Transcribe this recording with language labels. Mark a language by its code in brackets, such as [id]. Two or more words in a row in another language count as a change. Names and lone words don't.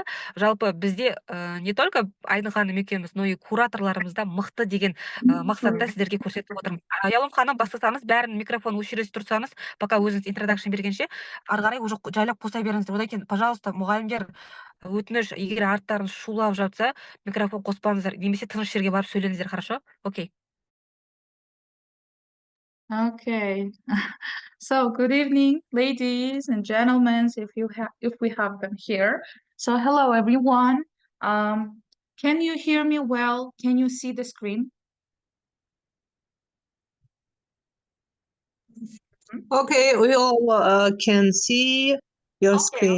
[kk] Жалпы бізде [ru] не только [kk] Айдын ханым екеуміз, [ru] но и [kk] кураторларымызда мықты деген мақсатта сіздерге көрсетіп отырмыз. Аяулым ханым, бастасаңыз, бәрін микрофон өшіре тұрсаңыз, пока өзіңіз интродакшн бергенше, ары қарай уже жайлап қоса беріңіздер. Одан кейін, пожалуйста, мұғалімдер, өтініш, егер арттарыңыз шулап жатса, микрофон қоспаңыздар, немесе тыныш жерге барып сөйлеңіздер, хорошо? Окей. [en] Okay. So good evening, ladies and gentlemen, if we have them here. So hello everyone. Can you hear me well? Can you see the screen? Okay, we all can see your screen.